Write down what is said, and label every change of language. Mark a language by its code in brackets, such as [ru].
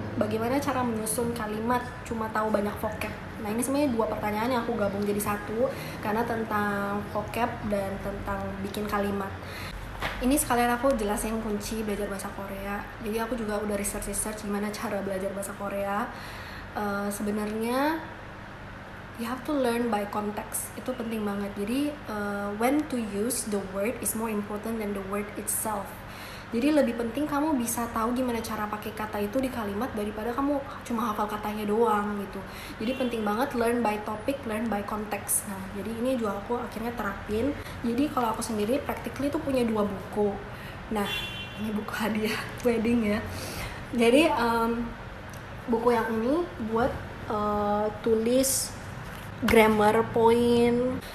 [id] Bagaimana cara menyusun kalimat cuma tahu banyak vocab? Nah, ini sebenarnya 2 pertanyaan yang aku gabung jadi satu, karena tentang vocab dan tentang bikin kalimat. Ini sekalian aku jelasin kunci belajar bahasa Korea. Jadi aku juga udah research gimana cara belajar bahasa Korea. [en] Sebenarnya you have to learn by context. [id] Itu penting banget. [en] Jadi when to use the word is more important than the word itself. [id] Jadi lebih penting kamu bisa tahu gimana cara pakai kata itu di kalimat daripada kamu cuma hafal katanya doang gitu. Jadi penting banget [en] learn by topic, learn by context. [id] Nah, jadi ini juga aku akhirnya terapin. Jadi kalau aku sendiri practically tuh punya 2 buku. Nah, ini buku hadiah wedding ya. Jadi buku yang ini buat tulis grammar point.